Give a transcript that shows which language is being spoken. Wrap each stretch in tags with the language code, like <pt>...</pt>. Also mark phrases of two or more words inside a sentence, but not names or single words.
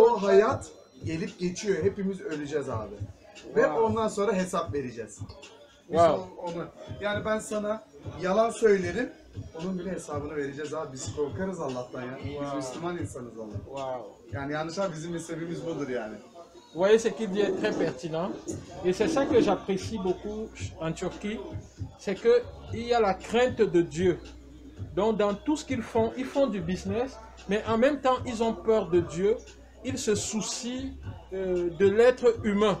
<tr>bu hayat gelip geçiyor. Hepimiz öleceğiz abi. Ve Wow. ondan sonra hesap vereceğiz. Biz Wow. onu, yani ben sana yalan söylerim, onun bile hesabını vereceğiz abi. Biz korkarız Allah'tan ya. Biz Wow. Müslüman insanız Allah. Wow. Yani yanlışlar bizim mezhebimiz budur yani.</tr> <fr>Vous voyez, ce qu'il dit est très pertinent. Et c'est ça que j'apprécie beaucoup en Turquie. C'est qu'il y a la crainte de Dieu. Donc dans tout ce qu'ils font du business, mais en même temps, ils ont peur de Dieu. il se soucie de l'être humain.</fr>